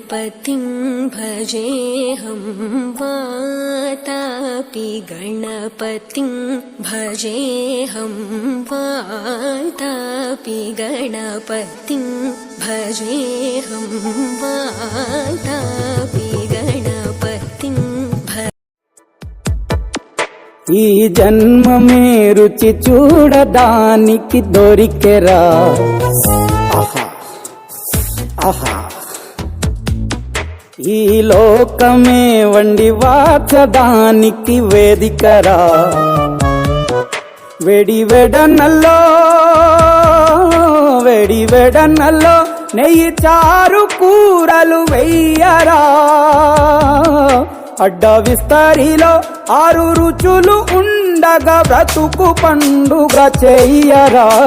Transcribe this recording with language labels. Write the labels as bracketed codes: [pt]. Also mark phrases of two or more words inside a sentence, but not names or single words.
[sa] गणपतिं भजेऽहं वातापि गणपतिं भजेऽहं वातापि गणपतिं भजेऽहं वातापि गणपतिं [te] ఈ జన్మమే రుచి చూడడానికి దొరికెరా ఆహా ఆహా ఈ లోకమే వండి వాచడానికి వేదికరా వేడి వెడనల్లో నెయ్యి చారు కూరలు వెయ్యరా అడ్డ విస్తరిలో 6 రుచులు ఉండగా బ్రతుకు పండుగ చెయ్యరా